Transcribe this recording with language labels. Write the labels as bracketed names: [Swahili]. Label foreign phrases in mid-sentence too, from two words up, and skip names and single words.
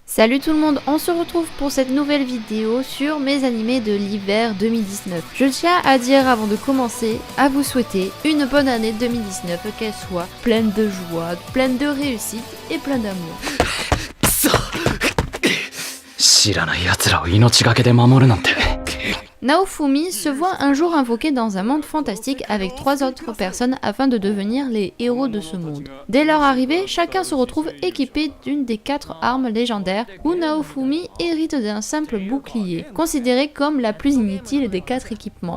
[French] Salut tout le monde, on se retrouve pour cette nouvelle vidéo sur mes animés de l'hiver 2019. Je tiens à dire avant de commencer, à vous souhaiter une bonne année 2019, qu'elle soit pleine de joie, pleine de réussite et pleine d'amour. [Japanese] 知らない奴らを命がけで守るなんて。 [French] Naofumi se voit un jour invoqué dans un monde fantastique avec 3 autres personnes afin de devenir les héros de ce monde. Dès leur arrivée, chacun se retrouve équipé d'une des 4 armes légendaires où Naofumi hérite d'un simple bouclier, considéré comme la plus inutile des 4 équipements.